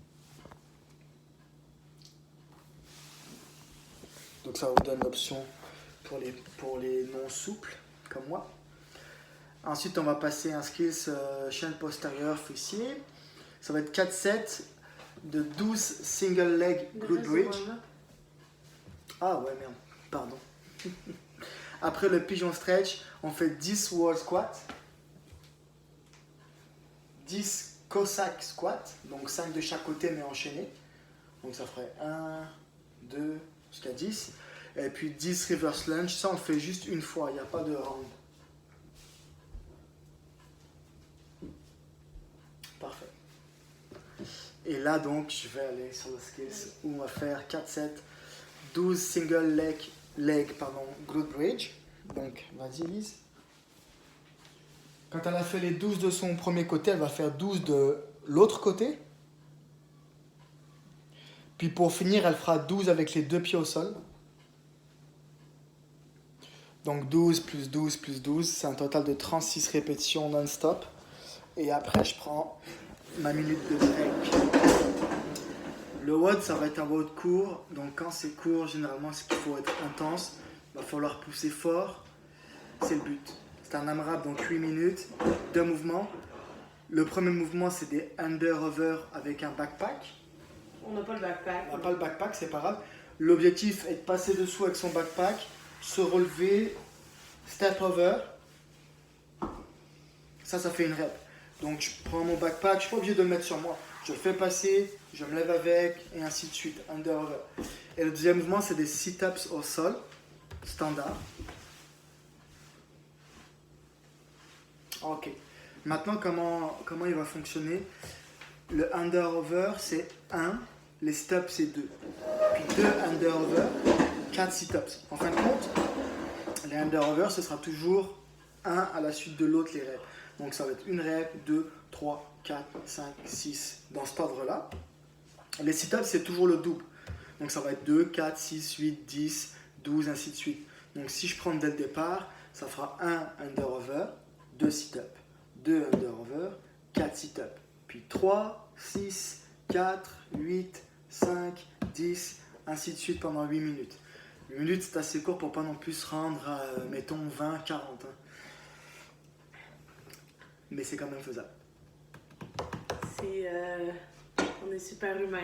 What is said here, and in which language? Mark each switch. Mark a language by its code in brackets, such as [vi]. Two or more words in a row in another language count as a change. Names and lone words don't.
[fr] Donc ça vous donne l'option pour les non souples, comme moi. Ensuite, on va passer un skills chaîne postérieure fessier. Ça va être 4 sets de 12 [en] single leg glute bridge. [fr] Ah ouais, merde, pardon. Après le [en] pigeon stretch, [fr] on fait 10 [en] wall squat, [fr] 10 [en] cossack squat, [fr] donc 5 de chaque côté mais enchaînés. Donc ça ferait 1, 2, jusqu'à 10. Et puis 10 [en] reverse lunge, [fr] ça on le fait juste une fois, il n'y a pas de round. Parfait. Et là donc, je vais aller sur le skills où on va faire 4 sets, 12 [en] single leg glute bridge. [fr] Donc, vas-y Lise. Quand elle a fait les 12 de son premier côté, elle va faire 12 de l'autre côté. Puis pour finir, elle fera 12 avec les deux pieds au sol. Donc 12 plus 12 plus 12, c'est un total de 36 répétitions non-stop. Et après, je prends ma minute de break. Le WOD, ça va être un WOD court. Donc quand c'est court, généralement, c'est qu'il faut être intense. Il va falloir pousser fort. C'est le but. C'est un AMRAP, donc 8 minutes, 2 mouvements. Le premier mouvement, c'est des [en] under-over [fr] avec un backpack. On n'a pas le backpack. On n'a pas le backpack, c'est pas grave. L'objectif est de passer dessous avec son backpack, se relever, [en] step over. [fr] Ça fait une rep. Donc je prends mon backpack, je ne suis pas obligé de le mettre sur moi. Je le fais passer, je me lève avec, et ainsi de suite, [en] under over. [fr] Et le deuxième mouvement, c'est des sit-ups au sol, standard. Ok. Maintenant, comment il va fonctionner? Le [en] under over, [fr] c'est 1. Les sit-ups, c'est 2. Puis 2 [en] under over, [fr] 4 sit-ups. En fin de compte, les [en] under over, [fr] ce sera toujours un à la suite de l'autre, les reps. Donc ça va être une rep, 2, 3, 4, 5, 6, dans cet ordre-là. Les sit-ups, c'est toujours le double. Donc ça va être 2, 4, 6, 8, 10, 12, ainsi de suite. Donc si je prends dès le départ, ça fera 1 [en] under over, [fr] 2 sit-ups, 2 [en] under over, [fr] 4 sit-ups. Puis 3, 6, 4, 8, 5, 10, ainsi de suite pendant 8 minutes. 8 minutes, c'est assez court pour pas non plus se rendre à, mettons, 20, 40. Hein. Mais c'est quand même faisable. On est super humain.